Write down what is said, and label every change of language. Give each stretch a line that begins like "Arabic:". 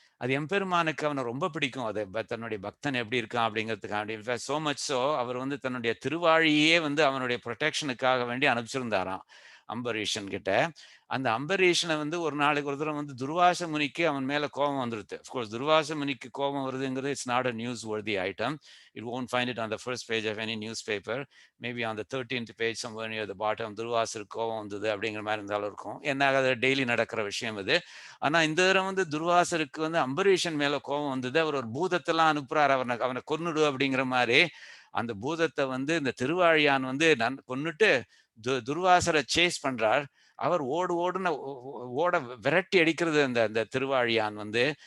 Tamil: அது எம்பெருமானுக்கு அவனை ரொம்ப பிடிக்கும். அது தன்னுடைய பக்தன் எப்படி இருக்கான் அப்படிங்கிறதுக்காக சோ மச் சோ அவர் வந்து தன்னுடைய திருவாழியே வந்து அவனுடைய ப்ரொடெக்ஷனுக்காக வேண்டி அனுப்பிச்சிருந்தாராம் அம்பரீஷன் கிட்ட. அந்த அம்பரீஷனை வந்து ஒரு நாளைக்கு ஒரு தடவை வந்து துர்வாச முனிக்கு அவன் மேல கோபம் வந்துருது.
English: of course
Tamil: துர்வாச முனிக்கு கோபம் வருதுங்கிறது
English: It's not a newsworthy item. You won't find it on the first page of any newspaper. Maybe on the 13th page somewhere near the bottom
Tamil: துர்வாசருக்கு கோபம் வந்தது அப்படிங்கிற மாதிரி இருந்தாலும் இருக்கும். என்ன அது டெய்லி நடக்கிற விஷயம் இது. ஆனா இந்த தடவை வந்து துர்வாசருக்கு வந்து அம்பரீஷன் மேல கோபம் வந்தது. அவர் ஒரு பூதத்தெல்லாம் அனுப்புறாரு அவனை கொன்னுடு அப்படிங்கிற மாதிரி. அந்த பூதத்தை வந்து இந்த திருவாழியான் வந்து கொன்னுட்டு துர்வாசரை சேஸ் பண்றார். அவர் ஓட விரட்டி அடிக்கிறது அந்த அந்த திருவாழியான் வந்து.